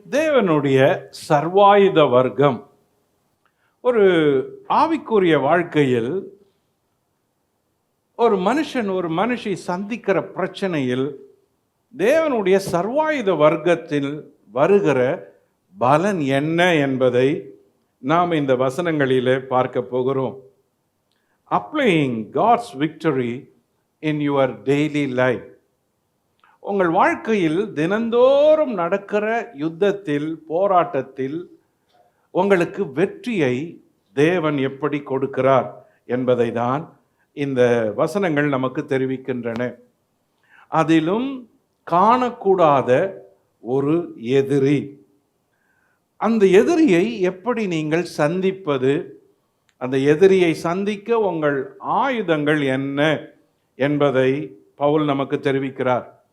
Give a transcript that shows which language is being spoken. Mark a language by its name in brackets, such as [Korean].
[Tamil] தேவனுடைய சர்வாயுத வர்க்கம் ஒரு ஆவிக்குரிய வாழ்க்கையில் ஒரு மனுஷன் ஒரு மனுஷி சந்திக்கிற பிரச்சனையில் தேவனுடைய சர்வாயுத வர்க்கத்தில் வருகிற பலன் என்ன என்பதை நாம் இந்த வசனங்களிலே பார்க்க போகிறோம். [English] Applying God's victory in your daily life. [Tamil] உங்கள் வாழ்க்கையில் தினந்தோறும் நடக்கிற யுத்தத்தில், போராட்டத்தில் உங்களுக்கு வெற்றியை தேவன் எப்படி கொடுக்கிறார் என்பதை தான் இந்த வசனங்கள் நமக்கு தெரிவிக்கின்றன. அதிலும் காணக்கூடாத ஒரு எதிரி, அந்த எதிரியை எப்படி நீங்கள் சந்திப்பது, அந்த எதிரியை சந்திக்க உங்கள் ஆயுதங்கள் என்ன என்பதை பவுல் நமக்கு தெரிவிக்கிறார்.